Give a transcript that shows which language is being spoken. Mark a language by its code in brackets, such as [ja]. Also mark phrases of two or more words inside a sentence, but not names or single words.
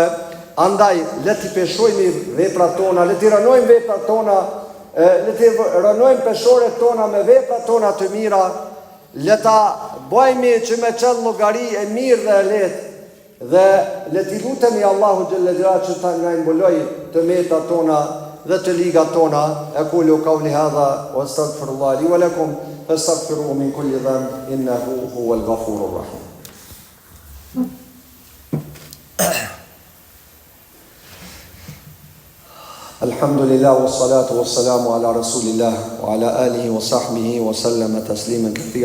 [sq] Andaj le t'i peshojmë veprat tona, le t'i rënojmë veprat tona, le t'i rënojmë peshoret tona me veprat tona të mira, le ta bëjmë që me qenë llogari e mirë dhe e lehtë, dhe le t'i lutemi Allahu [ar] جل جلاله [sq] që ta na mbuloj tëmetat tona dhe të ligat tona. [ar] أقول قولي هذا وأستغفر الله لي ولكم فاستغفروه من كل ذنب إنه هو الغفور الرحيم. الحمد لله والصلاة والسلام على رسول الله وعلى آله وصحبه وسلم تسليما كثيرا.